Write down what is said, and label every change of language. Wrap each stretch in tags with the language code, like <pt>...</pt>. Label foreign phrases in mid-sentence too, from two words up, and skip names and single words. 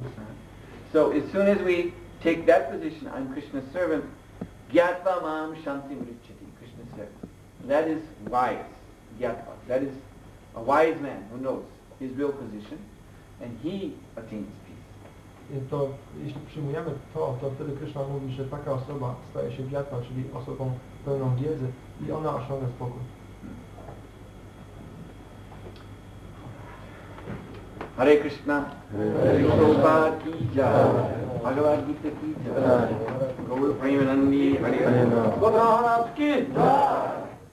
<en>So as soon as we take that position, I'm Krishna's servant,</en> <sa>ज्ञात्वा मां शान्तिम् ऋच्छति,</sa> <en>Krishna says. That is wise, gyatva. That is a wise man who knows his real position, and he attains peace.</en> <pl>To jeśli przyjmujemy to wtedy Krishna mówi, że taka osoba staje się gyatva, czyli osobą pełną wiedzy i ona osiąga spokój.</pl> <hi>हरे कृष्ण, प्रभुपाद की जय, भगवद्गीता की जय, गौर प्रेमानन्दी हरे कृष्ण, गोपालनाथ की जय.</hi>